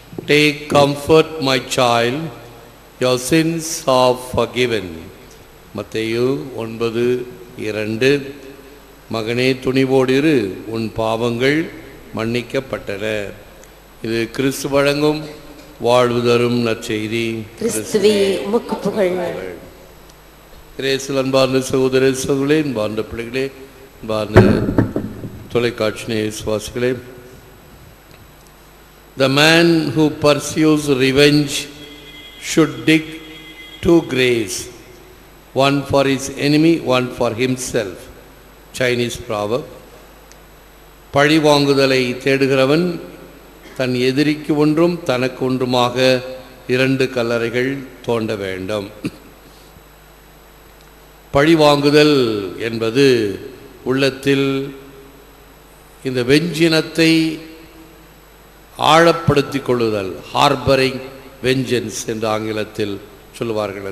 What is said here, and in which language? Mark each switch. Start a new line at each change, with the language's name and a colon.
English: Take comfort, my child, your sins are forgiven.
Tamil: மத்தேயு 9:2. மகனே துணிவோடிரு, உன் பாவங்கள் மன்னிக்கப்பட்டன. இது கிறிஸ்து வழங்கும் வாழ்வு தரும் நற்செய்தி. கிறிஸ்துவே உமக்கு புகழ். கிரேசில் அன்பார்ந்த சகோதர சகோதரர்களே, அன்பார்ந்த பிள்ளைகளே, அன்பார்ந்த தொலைக்காட்சி விசுவாசிகளே,
English: the man who pursues revenge should dig 2 graves, one for his enemy, one for himself. Chinese proverb.
Tamil: பழி வாங்குதலை தேடுகிறவன் தன் எதிரிக்கு ஒன்றும் தனக்கு ஒன்றுமாக 2 கல்லறைகள் தோண்ட வேண்டும். பழி வாங்குதல் என்பது உள்ளத்தில் இந்த வெஞ்சினத்தை ஆழப்படுத்திக் கொள்ளுதல்,
English: harbouring vengeance
Tamil: என்று ஆங்கிலத்தில் சொல்லுவார்கள்.